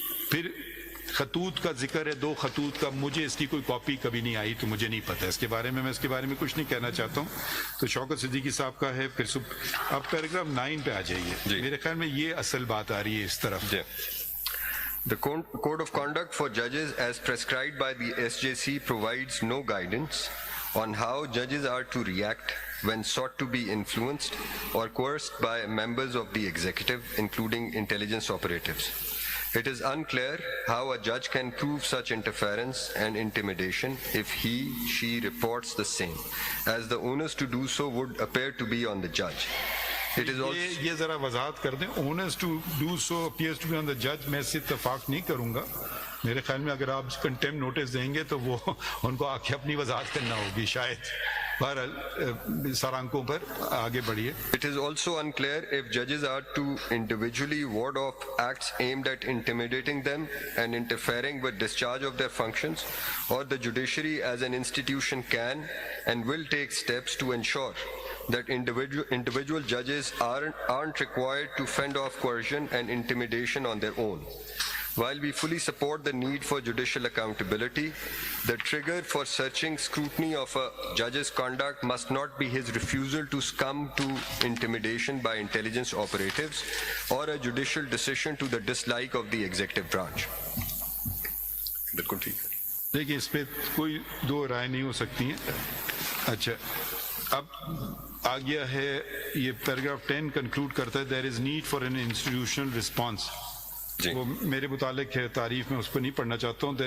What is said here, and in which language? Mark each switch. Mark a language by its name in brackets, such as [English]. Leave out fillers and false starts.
[Urdu] پھر خطوط کا ذکر ہے, 2 خطوط کا. مجھے اس کی کوئی کاپی کبھی نہیں آئی تو مجھے نہیں پتہ اس کے بارے میں اس کے بارے میں کچھ نہیں کہنا چاہتا ہوں. تو شوکت صدیقی صاحب کا ہے. پھر آپ پیراگراف 9 پہ آ جائیے. میرے خیال میں یہ اصل بات آ رہی ہے اس طرف. [English] The Code of Conduct for Judges as prescribed by the SJC provides no guidance on how judges are to react when sought to be influenced or coerced by members of the executive, including intelligence operatives. It is unclear how a judge can prove such interference and intimidation if she reports the same, as the onus to do so would appear to be on the judge. It is also [Urdu] یہ ذرا وضاحت کر دیں. [English] onus to do so appears to be on the judge. [Urdu] میں اس سے اتفاق نہیں کروں گا. میرے خیال میں اگر آپ کنٹیمپٹ نوٹس دیں گے تو وہ ان کو آ کے اپنی وضاحت کرنا ہوگی شاید. بہرحال سرانکوں پر آگے بڑھیے. [English] It is also unclear if judges are to individually ward off acts aimed at intimidating them and interfering with discharge of their functions, or the judiciary as an institution can and will take steps to ensure that individual judges aren't required to fend off coercion and intimidation on their own. While we fully support the need for judicial accountability, the trigger for searching scrutiny of a judge's conduct must not be his refusal to succumb to intimidation by intelligence operatives or a judicial decision to the dislike of the executive branch. [Urdu] بالکل ٹھیک ہے. دیکھیں اس پہ کوئی دو رائے نہیں ہو سکتی ہیں. اچھا اب آ گیا ہے یہ پیراگراف 10 کنکلوڈ کرتا ہے [English] There is need for an institutional response. [Urdu] وہ میرے متعلق ہے تعریف میں اس پر نہیں پڑھنا چاہتا ہوں.